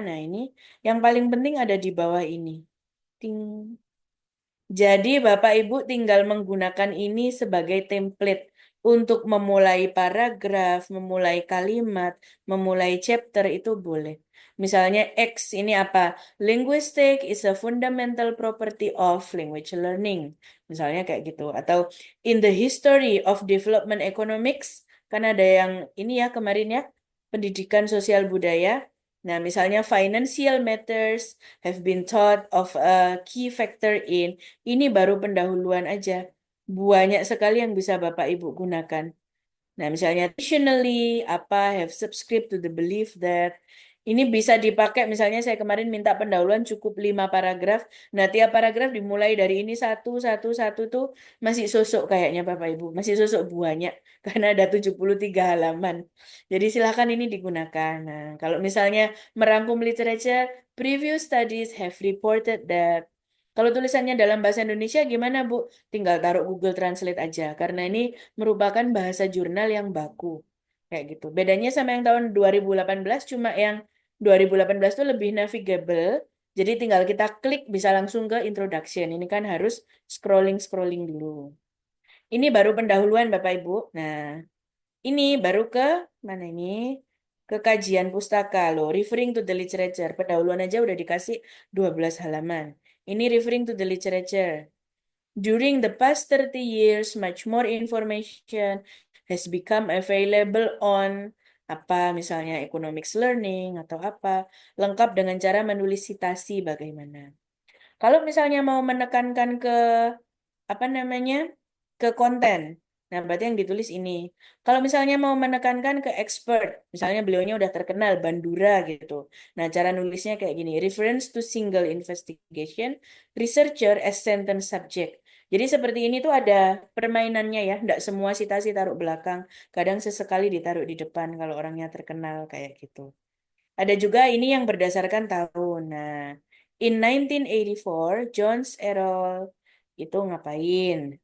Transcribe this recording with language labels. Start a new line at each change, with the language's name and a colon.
Indonesian: Nah, ini yang paling penting ada di bawah ini. Ting. Jadi, Bapak Ibu tinggal menggunakan ini sebagai template untuk memulai paragraf, memulai kalimat, memulai chapter itu boleh. Misalnya X ini apa?
English: Linguistic is a fundamental property of language learning.
Indonesian: Misalnya kayak gitu. Atau
English: in the history of development economics,
Indonesian: kan ada yang ini ya kemarin ya, pendidikan sosial budaya. Nah, misalnya
English: financial matters have been thought of a key factor in.
Indonesian: Ini baru pendahuluan aja. Banyak sekali yang bisa Bapak Ibu gunakan. Nah, misalnya additionally, apa
English: have subscribed to the belief that
Indonesian: ini bisa dipakai, misalnya saya kemarin minta pendahuluan cukup 5 paragraf. Nah, tiap paragraf dimulai dari ini satu, satu, satu tuh masih sosok kayaknya Bapak Ibu. Masih sosok banyak karena ada 73 halaman. Jadi silakan ini digunakan. Nah, kalau misalnya merangkum literature,
English: previous studies have reported that.
Indonesian: Kalau tulisannya dalam bahasa Indonesia gimana Bu? Tinggal taruh Google Translate aja. Karena ini merupakan bahasa jurnal yang baku. Kayak gitu. Bedanya sama yang tahun 2018 cuma yang 2018 itu lebih navigable. Jadi tinggal kita klik bisa langsung ke introduction. Ini kan harus scrolling-scrolling dulu. Ini baru pendahuluan Bapak Ibu. Nah, ini baru ke mana ini? Ke kajian pustaka loh.
English: Referring to the literature.
Indonesian: Pendahuluan aja udah dikasih 12 halaman.
English: Ini referring to the literature. During the past 30 years, much more information has become available on
Indonesian: apa misalnya economics learning atau apa, lengkap dengan cara menulis citasi bagaimana. Kalau misalnya mau menekankan ke apa namanya? Ke konten. Nah, berarti yang ditulis ini. Kalau misalnya mau menekankan ke expert, misalnya beliaunya udah terkenal Bandura gitu. Nah, cara nulisnya kayak gini,
English: reference to single investigation, researcher as sentence subject.
Indonesian: Jadi seperti ini tuh ada permainannya ya, nggak semua citasi taruh belakang, kadang sesekali ditaruh di depan kalau orangnya terkenal kayak gitu. Ada juga ini yang berdasarkan tahun. Nah, in 1984, Jones Errol itu ngapain?